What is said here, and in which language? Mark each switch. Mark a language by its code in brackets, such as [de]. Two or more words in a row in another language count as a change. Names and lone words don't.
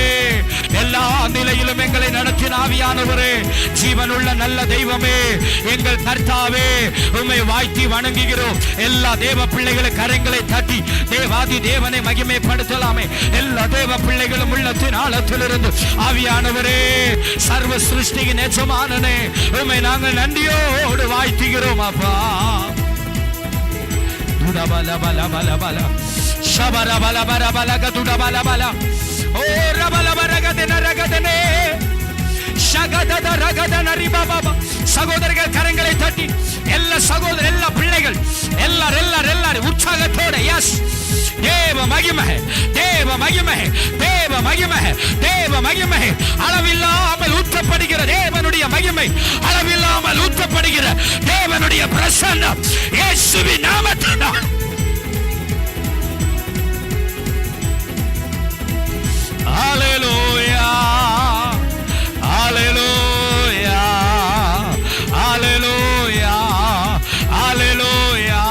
[ta] எல்லா நிலையிலும் எங்களை நடத்தின ஆவியானவரே, ஜீவனுள்ள நல்ல தெய்வமே, எங்கள் கர்த்தாவே உம்மை வாழ்த்தி வணங்குகிறோம். எல்லா தேவ பிள்ளைகளை கரங்களை தட்டி தேவாதி தேவனை மகிமைப்படுத்தலாமே. எல்லா தேவ பிள்ளைகளும் உள்ளத்தின் ஆழத்திலிருந்து ஆவியானவரே சர்வ சிருஷ்டியின் எஜமானனே உம்மை நாங்கள் நன்றியோடு வாழ்த்துகிறோம் அப்பா. Bala bala bala bala shabara bala bala bala gaduda bala bala o rabala baragadena ragadene shagadada ragadana riba baba. சகோதரர்கள் கரங்களை தட்டி எல்லா சகோதரர் எல்லா பிள்ளைகள் எல்லாரும் உற்சாகத்தோட எஸ் தேவ மகிமை தேவ மகிமை தேவ மகிமை தேவ மகிமை அளவில்லாமல் ஊற்றப்படுகிற தேவனுடைய மகிமை அளவில்லாமல் ஊற்றப்படுகிற தேவனுடைய பிரசன்னம் இயேசுவின் நாமத்தினால் ஹalleluya ஹalleluya ஹalleluya ஹalleluya.